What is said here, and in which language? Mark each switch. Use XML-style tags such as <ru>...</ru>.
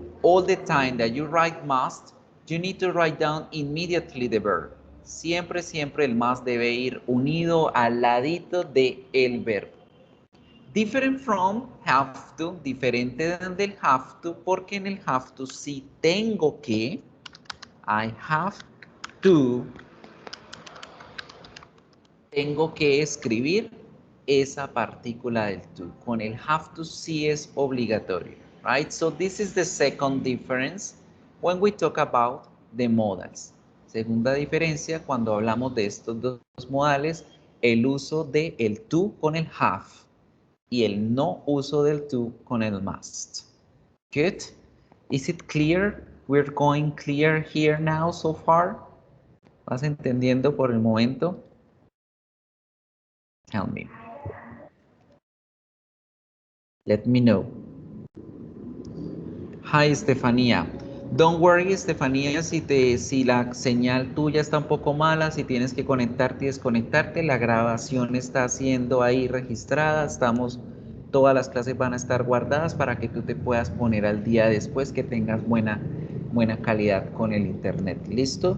<en>All the time that you write must, you need to write down immediately the verb.</en> <es>Siempre, siempre el must debe ir unido al ladito de el verbo.</es> <en>Different from have to,</en> <es>diferente del have to, porque en el have to sí tengo que, I have to, tengo que escribir esa partícula del to. Con el have to sí es obligatorio,</es> <en>right? So this is the second difference when we talk about the modals.</en> <es>Segunda diferencia cuando hablamos de estos dos modales, el uso de el to con el have y el no uso del to con el must.</es> <en>Good? Is it clear? We're going clear here now so far.</en> <es>¿Vas entendiendo por el momento?</es> <en>Tell me. Let me know. Hi, Estefanía. Don't worry, Estefanía,</en> <es>si la señal tuya está un poco mala, si tienes que conectarte y desconectarte, la grabación está siendo ahí registrada, todas las clases van a estar guardadas para que tú te puedas poner al día después, que tengas buena calidad con el internet. ¿Listo?</es>